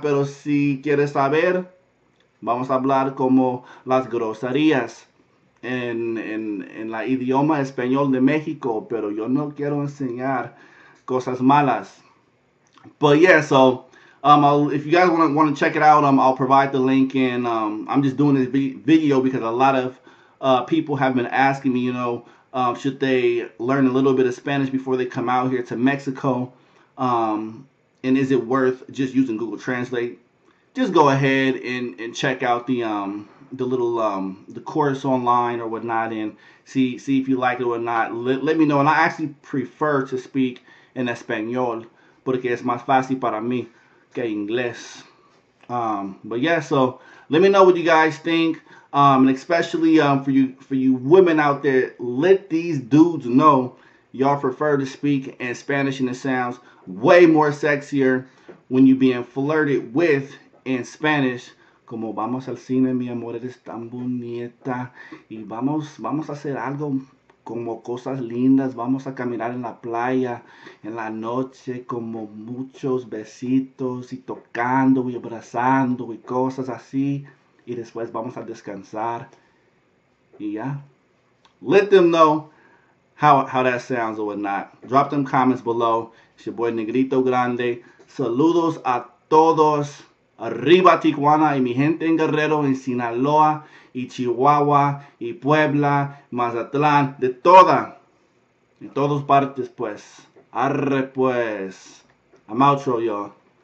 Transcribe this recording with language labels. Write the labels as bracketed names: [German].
[Spanish] Pero si quieres saber, vamos a hablar como las groserías en la idioma español de México, pero yo no quiero enseñar cosas malas. [English] But yeah, so if you guys want to check it out, I'll provide the link. And I'm just doing this video because a lot of people have been asking me, should they learn a little bit of Spanish before they come out here to Mexico? And is it worth just using Google Translate? Just go ahead and check out the little the course online or whatnot, and see if you like it or not. Let me know. And I actually prefer to speak in Espanol, [Spanish] porque es más fácil para mí que inglés. [English] But yeah, so let me know what you guys think, and especially for you women out there, let these dudes know y'all prefer to speak in Spanish, and it sounds way more sexier when you being flirted with in Spanish. [Spanish] Como vamos al cine, mi amor, eres tan bonita, y vamos a hacer algo como cosas lindas, vamos a caminar en la playa en la noche, como muchos besitos y tocando y abrazando y cosas así, y después vamos a descansar y ya. [English] Let them know how that sounds or whatnot. Drop them comments below. It's your boy Negrito Grande. [Spanish] Saludos a todos. Arriba Tijuana y mi gente en Guerrero, en Sinaloa y Chihuahua y Puebla, Mazatlán, de todas partes pues. Arre pues. [English] I'm outro, y'all.